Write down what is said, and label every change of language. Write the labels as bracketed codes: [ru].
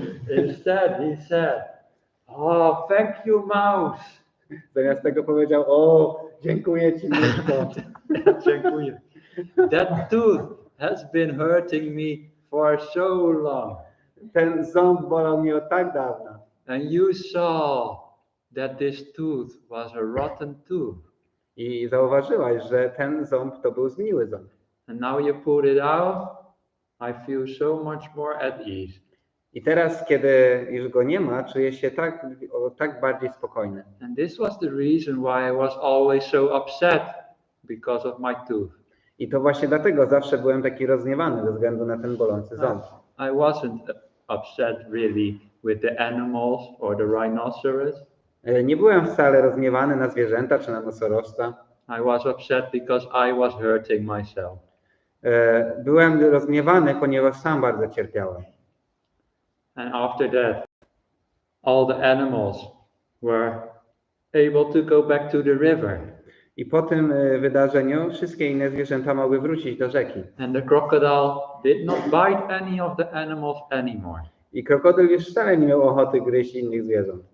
[en] Instead, he said, oh, thank you, mouse. [pl] Zamiast tego powiedział, o, dziękuję ci, myszko. Dziękuję. [en] That tooth has been hurting me for so long. [pl] Ten ząb bolał mnie od tak dawna. [en] And you saw that this tooth was a rotten tooth. [pl] I zauważyłaś, że ten ząb to był zgniły ząb. [en] And now you pulled it out, I feel so much more at ease. [pl] I teraz, kiedy już go nie ma, czuję się tak bardziej spokojny. [en] And this was the reason why I was always so upset because of my tooth. [pl] I to właśnie dlatego zawsze byłem taki rozgniewany ze względu na ten bolący ząb. [en] I wasn't upset really with the animals or the rhinoceros. [pl] Nie byłem wcale rozgniewany na zwierzęta czy na nosorożca. [en] I was upset because I was hurting myself. [pl] Byłem rozgniewany, ponieważ sam bardzo cierpiałem. [en] And after that, all the animals were able to go back to the river. [pl] I po tym wydarzeniu wszystkie inne zwierzęta mogły wrócić do rzeki. [en] And the crocodile did not bite any of the animals anymore. [pl] I krokodyl już wcale nie miał ochoty gryźć innych zwierząt.